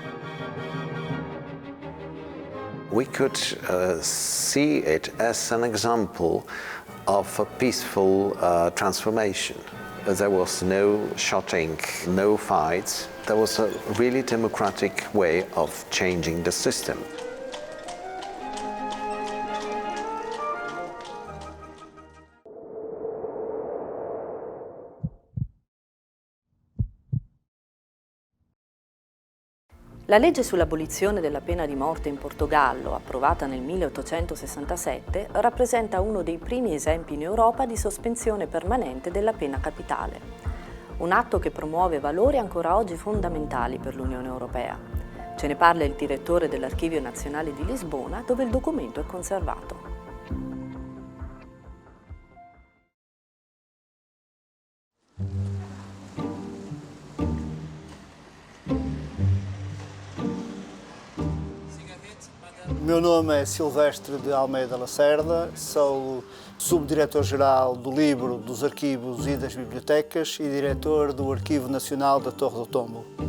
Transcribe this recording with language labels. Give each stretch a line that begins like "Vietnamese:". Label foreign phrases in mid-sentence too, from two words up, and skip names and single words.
English: We could see it as an example of a peaceful transformation. There was no shooting, no fights. There was a really democratic way of changing the system.
Italian: La legge sull'abolizione della pena di morte in Portogallo, approvata nel 1867, rappresenta uno dei primi esempi in Europa di sospensione permanente della pena capitale. Un atto che promuove valori ancora oggi fondamentali per l'Unione Europea. Ce ne parla il direttore dell'Archivio Nazionale di Lisbona, dove il documento è conservato.
Portuguese: O meu nome é Silvestre de Almeida Lacerda, sou subdiretor-geral do Livro, dos Arquivos e das Bibliotecas e diretor do Arquivo Nacional da Torre do Tombo.